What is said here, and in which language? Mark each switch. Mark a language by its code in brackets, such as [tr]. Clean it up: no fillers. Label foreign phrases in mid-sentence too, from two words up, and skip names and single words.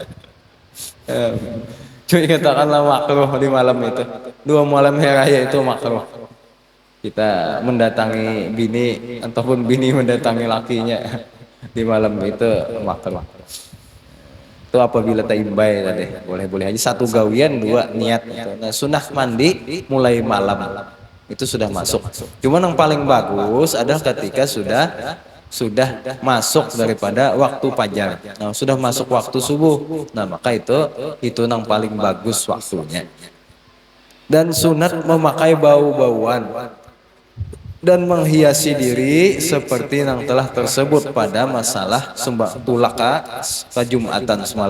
[id] Cuy katakanlah makruh di malam itu. 2 malam hari raya itu makruh. Kita mendatangi bini ataupun bini mendatangi lakinya di malam itu makruh. [bjn] Itu apabila taimbai tadi boleh aja satu gawian 2 niat. [id] Nah, sunnah mandi mulai malam itu sudah masuk. Cuma yang paling bagus adalah ketika sudah masuk daripada waktu fajar. Nah, sudah masuk waktu subuh. Nah, maka itu yang paling bagus waktunya. Dan sunat memakai bau-bauan dan menghiasi diri seperti yang telah tersebut pada masalah tulaka Jumatan semalam.